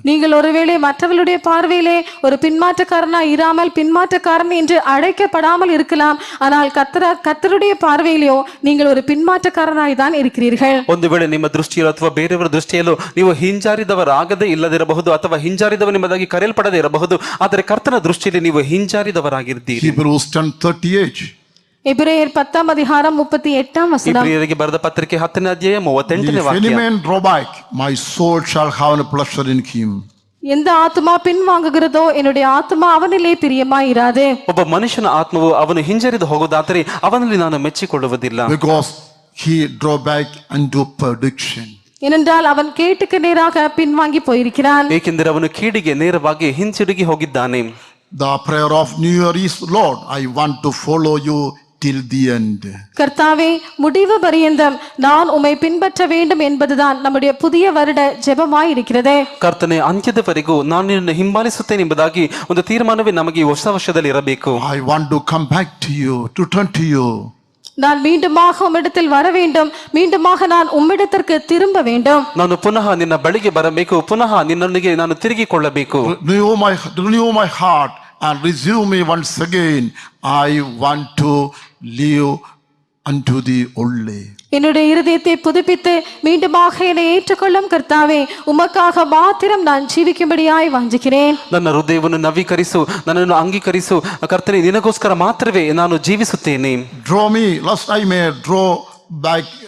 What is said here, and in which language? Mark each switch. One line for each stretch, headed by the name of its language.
Tamil: நீங்கள் ஒருவேளை மற்றவர்களுடைய பார்வையிலே ஒரு பின்மாற்றக்காரனா இராமல் பின்மாற்றக்காரன் என்று அழைக்கப்படாமல் இருக்கலாம், ஆனால் கர்த்தருடைய பார்வையிலோ நீங்கள் ஒரு பின்மாற்றக்காரனாய் தான் இருக்கிறீர்கள்.
Kannada: ಒಂದು ವೇಳೆ ನಿಮ್ಮ ದೃಷ್ಟಿಯಲ್ಲೋ ಅಥವಾ ಬೇರೆಯವರ ದೃಷ್ಟಿಯಲ್ಲೋ ನೀವು ಹಿಂಜಾರಿದವರಾಗದೇ ಇಲ್ಲದಿರಬಹುದು ಅಥವಾ ಹಿಂಜಾರಿದವನೆಂಬುದಾಗಿ ಕರೆಯಲ್ಪಡದೇ ಇರಬಹುದು, ಆದರೆ ಕರ್ತನ ದೃಷ್ಟಿಯಲ್ಲಿ ನೀವು ಹಿಂಜಾರಿದವರಾಗಿದ್ದೀರಿ.
English: Hebrews 10:38.
Tamil: எபிரேயர் 10:38
Kannada: ಇಬ್ರಿಯರಿಗೆ ಬರೆದ ಪತ್ರಿಕೆ 10ನೇ ಅಧ್ಯಾಯ 38ನೇ
English: If
Kannada: ವಾಕ್ಯ.
English: any man draw back, my soul shall have a pleasure in him.
Tamil: எந்த ஆத்துமா பின்வாங்குகிறதோ என்னுடைய ஆத்துமா அவனிலே பிரியமாய் இராது.
Kannada: ಒಬ್ಬ ಮನುಷ್ಯನ ಆತ್ಮವು ಅವನು ಹಿಂಜರಿದು ಹೋಗುವುದಾದರೆ ಅವನಲ್ಲಿ ನಾನು ಮೆಚ್ಚಿಕೊಳ್ಳುವುದಿಲ್ಲ.
English: Because he draw back unto perdition.
Tamil: ஏனென்றால் அவன் கேட்டுக்கு நேராக பின்வாங்கி போயிருக்கிறான்.
Kannada: ಏಕೆಂದರೆ ಅವನು ಕೀಡಿಗೆ ನೇರವಾಗಿ ಹಿಂತಿರುಗಿ ಹೋಗಿದ್ದಾನೆ.
English: The prayer of New Year is, Lord, I want to follow you till the end.
Tamil: கர்த்தாவே, முடிவு பரியந்தம் நான் உம்மை பின்பற்ற வேண்டும் என்பதுதான் நம்முடைய புதிய வருட ஜெபமாய் இருக்கிறது.
Kannada: ಕರ್ತನೆ, ಅಂತ್ಯದವರೆಗೂ ನಾನು ನಿನ್ನನ್ನು ಹಿಂಬಾಲಿಸುತ್ತೇನೆ ಎಂಬುದಾಗಿ ಒಂದು ತೀರ್ಮಾನವೇ ನಮಗೆ ಈ ಹೊಸ ವರ್ಷದಲ್ಲಿ ಇರಬೇಕು.
English: I want to come back to you, to turn to you.
Tamil: நான் மீண்டுமாக உம்மிடத்தில் வர வேண்டும், மீண்டுமாக நான் உம்மிடத்திற்கு திரும்ப வேண்டும்.
Kannada: ನಾನು ಪುನಃ ನಿನ್ನ ಬಳಿಗೆ ಬರಬೇಕು, ಪುನಃ ನಿನ್ನೊಂದಿಗೆ ನಾನು ತಿರುಗಿಕೊಳ್ಳಬೇಕು.
English: Renew my heart and receive me once again. I want to live unto thee only.
Tamil: என்னுடைய இருதயத்தை புதுப்பித்து மீண்டுமாக என்னை ஏற்றுக்கொள்ளும் கர்த்தாவே, உமக்காக மாத்திரம் நான் ஜீவிக்கும்படியாய் வாஞ்சிக்கிறேன்.
Kannada: ನನ್ನ ಹೃದಯವನ್ನು ನವೀಕರಿಸು, ನನ್ನನ್ನು ಅಂಗೀಕರಿಸು ಕರ್ತನೆ, ನಿನಗೋಸ್ಕರ ಮಾತ್ರವೇ ನಾನು ಜೀವಿಸುತ್ತೇನೆ.
English: Draw me, lest I may draw back.